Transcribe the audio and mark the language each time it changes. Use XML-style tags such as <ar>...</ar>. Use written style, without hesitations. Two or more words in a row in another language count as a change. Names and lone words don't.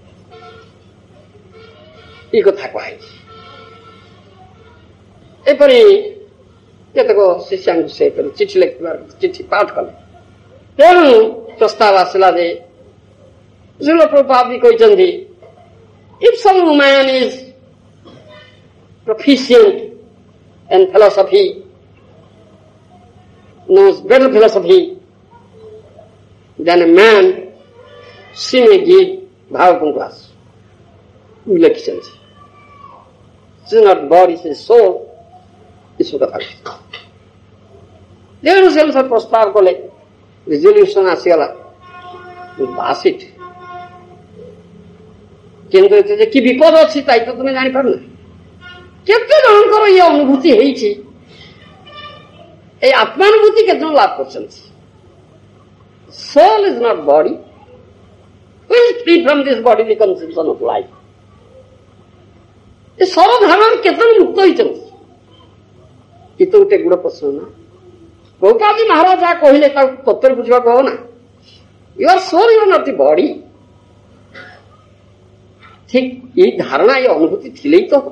<or>ଏ କଥା କୁହାଯାଇଛି। ଏପରି କେତେକ ଶିଷ୍ୟାଙ୍କୁ ସେ ଚିଠି ଲେଖିବାର ଚିଠି ପାଠ କଲେ। ତେଣୁ ପ୍ରସ୍ତାବ ଆସିଲା ଯେ ଶ୍ରୀଲ ପ୍ରଭୁପାଦ ବି କହିଛନ୍ତି,</or> <en>if some woman is proficient in philosophy, knows better philosophy than a man, she may give Bhagavatam class.</en> <or>ଲେଖିଛନ୍ତି।</or> <en>She is not body, she is soul.</en> <or>ଏସବୁ କଥା ତେଣୁ ସେ ଅନୁସାରେ ପ୍ରସ୍ତାବ କଲେ, ରିଜଲ୍ୟୁସନ ଆସିଗଲା,</or> <en>pass it.</en> <or>କିନ୍ତୁ ଏଥିରେ କି ବିପଦ ଅଛି ତାଇ ତ ତୁମେ ଜାଣିପାରୁନା। କେତେ ଜଣଙ୍କର ଇଏ ଅନୁଭୂତି ହେଇଛି, ଏଇ ଆତ୍ମାନୁଭୂତି କେତେ ଜଣ ଲାଭ କରିଛନ୍ତି।</or> <en>soul is not body, who is free from this bodily conception of life.</en> <or>ଏ ସର୍ବଧାରଣାରେ କେତେ ଜଣ ମୁକ୍ତ ହେଇଛନ୍ତି? ଏ ତ ଗୋଟେ ଗୁଡ଼ ପ୍ରଶ୍ନ ନା। ପ୍ରଭୁପାଦ ମହାରାଜ ଯାହା କହିଲେ ତାକୁ ତତ୍ତ୍ୱରେ ବୁଝିବାକୁ ହବ ନା।</or> <en>You are soul, you are not the body.</en> <or>ଠିକ ଏଇ ଧାରଣା, ଏଇ ଅନୁଭୂତି ଥିଲେ ତ ହବ।</or>